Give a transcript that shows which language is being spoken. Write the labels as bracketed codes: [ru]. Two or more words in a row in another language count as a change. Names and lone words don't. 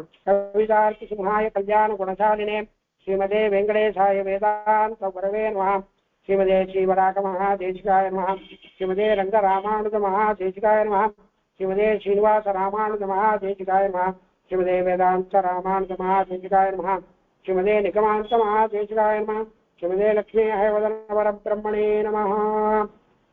[sa] कवितार्थि सिंहाय कल्याण गुणशालिने श्रीमते वेङ्कटेशाय वेदान्त गुरवे नमः. श्रीमते श्रीवराह महादेशिकाय नमः. श्रीमते रङ्ग रामानुज महादेशिकाय नमः। श्रीमते श्रीनिवास रामानुज महादेशिकाय नमः. श्रीमते वेदान्त रामानुज महादेशिकाय नमः। श्रीमते निगमान्त महादेशिकाय नमः. श्रीमते लक्ष्मी हयवदन परब्रह्मणे नमः.